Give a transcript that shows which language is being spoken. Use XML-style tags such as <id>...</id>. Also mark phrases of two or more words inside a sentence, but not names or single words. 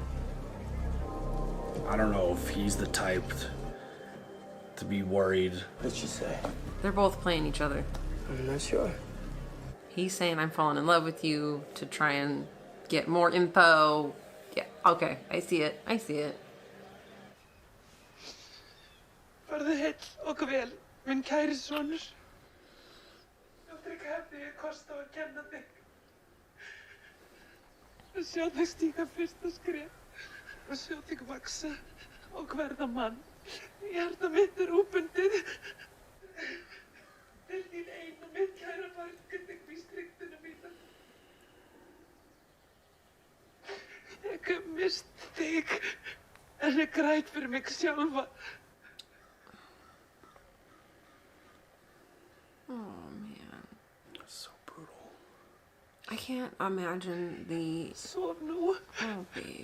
<en>I don't know if he's the type to be worried. What'd she say? They're both playing each other. I'm not sure. He's saying I'm falling in love with you to try and get more info. Yeah, okay, I see it. I see it.</en> <is>Farðu heill og vel, minn kæri sonur. Aldrei hafði ég kost á að kenna þig. Að sjá þig stíga fyrsta skref. Að sjá þig vaksa og verða mann. Hjarta mitt óbundið. Til þín einu mitt kæra barn, get ég víst ryktina mína. Ég hef mist þig, en ég græt fyrir mig sjálfa.</is> <en>Oh, man. So brutal. I can't imagine the...</en> <is>Sof nú.</is> <en>Oh, babe.</en>